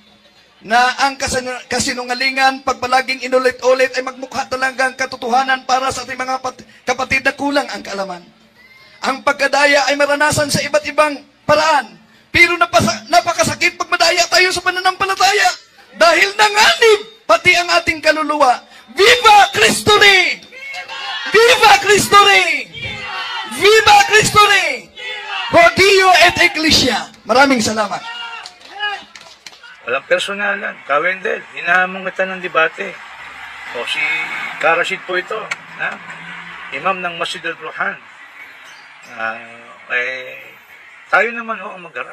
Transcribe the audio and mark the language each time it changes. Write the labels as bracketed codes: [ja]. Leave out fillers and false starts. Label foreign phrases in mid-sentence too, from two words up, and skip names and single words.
[tl] Na ang kasinungalingan, pag palaging inulit-ulit, ay magmukha talagang katotohanan para sa ating mga kapatid na kulang ang kaalaman. Ang pagkadaya ay maranasan sa iba't ibang paraan. Pero napakasakit pag madaya tayo sa pananampalataya. Dahil nanganib pati ang ating kaluluwa. [es] Viva Cristo Rey! Viva Cristo Rey! Viva Cristo Rey! [la] Rodeo et Ecclesia. [tl] Maraming salamat. Walang personalan. Kawendel, hinahamon kita ng debate. O si Karashid po ito, na? Imam ng Masjid al-Ruhan. Tayo naman ang magharap.